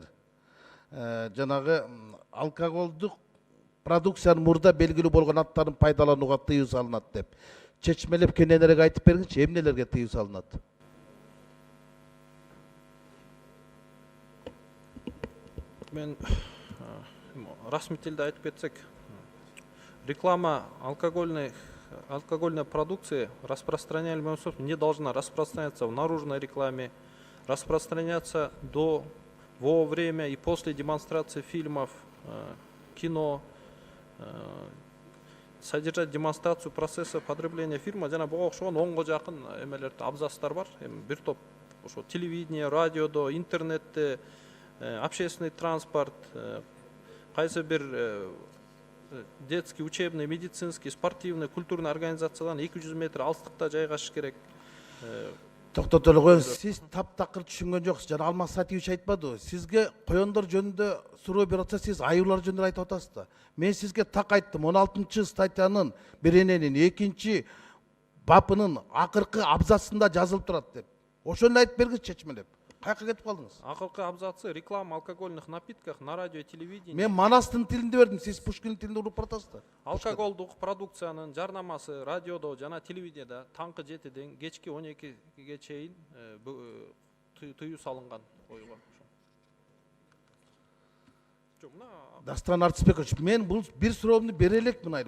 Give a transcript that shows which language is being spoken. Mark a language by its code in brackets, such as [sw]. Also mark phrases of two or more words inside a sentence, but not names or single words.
[ky] Жанагы алкоголдук продукциянын мурда белгилүү болгон аттарын пайдаланууга тыюу салынат деп. Чечмелеп кененирээк айтып бериңизчи, эмнелерге тыюу салынат? Мен расмий тилде айтып кетсек, [ru] реклама алкогольной продукции не должна распространяться в наружной рекламе, распространяться до, во время и после демонстрации фильмов, кино, содержать демонстрацию процесса потребления фильма. [ky] Жана буга окшогон 10го жакын эмелерде абзацтар бар. Бир топ ошо телевидение, радиодо, интернетте, [ru] общественный транспорт, [ky] кайсы бир [ru] детский, учебный, медицинский, спортивный, культурный [ky] организациядан 200 метр алыстыкта жайгашыш керек. Токтотолу коюңуз. Сиз таптакыр түшүнгөн жоксуз. Жана Алмаз Сатиевич айтпадыбы? Сизге коёндор жөнүндө суроо берип атса, сиз аюулар жөнүндө айтып атасыз да. Мен сизге так айттым. 16-чы статьянын берененин 2-чи бабынын акыркы абзацында жазылып турат деп. Ошону айтып бергиз чечмелеп. Каяка кетип калдыңыз? Акыркы абзацы [ru] реклама алкогольных напитков на радио и телевидении. [ky] Мен Манастын тилинде бердим, сиз Пушкин тилинде уруп баратасыз да. Алкоголдук продукциянын жарнамасы радиодо жана телевидениеде таңкы 7ден кечки 12ге чейин тыюу салынган ойго. Дастан Артысбекович, мен бул бир суроомду бере элекмин айыл.